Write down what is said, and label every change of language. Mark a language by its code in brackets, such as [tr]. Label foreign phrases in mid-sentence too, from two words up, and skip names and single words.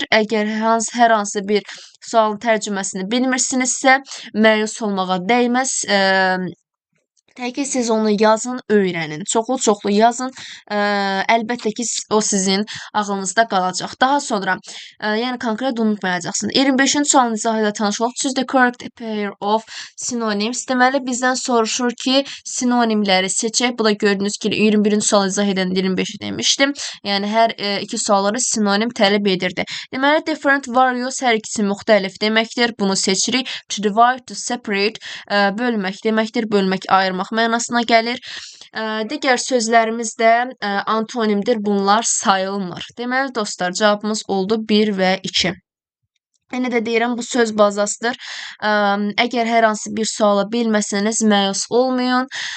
[az] Əgər hər hansı bir sualın tərcüməsini bilmirsinizsə, məyus olmağa dəyməz. Təki siz onu yazın, öyrənin. Çoxlu yazın. Əlbəttə ki, o sizin ağlınızda qalacaq. Daha sonra, yəni konkret unutmayacaqsınız. 25-ci sualın izahı ilə tanış olaq. [en] Choose the correct pair of synonyms. [az] Deməli, bizdən soruşur ki, sinonimləri seçək. Bu da gördüyünüz ki, 21-ci sual izah edən 25-i demişdim. Yəni, hər iki sualları sinonim tələb edirdi. Deməli, [en] different, various, [az] hər ikisi müxtəlif deməkdir. Bunu seçirik. [en] To divide, to separate, [az] bölmək deməkdir. Bölmək, ayırmaq mənasına gəlir. Digər sözlərimiz də antonimdir. Bunlar sayılmır. Deməli, dostlar, cavabımız oldu 1 və 2. Yenə də deyirəm, bu söz bazasıdır. Əgər hər hansı bir suala bilməsəniz, məyus olmayın.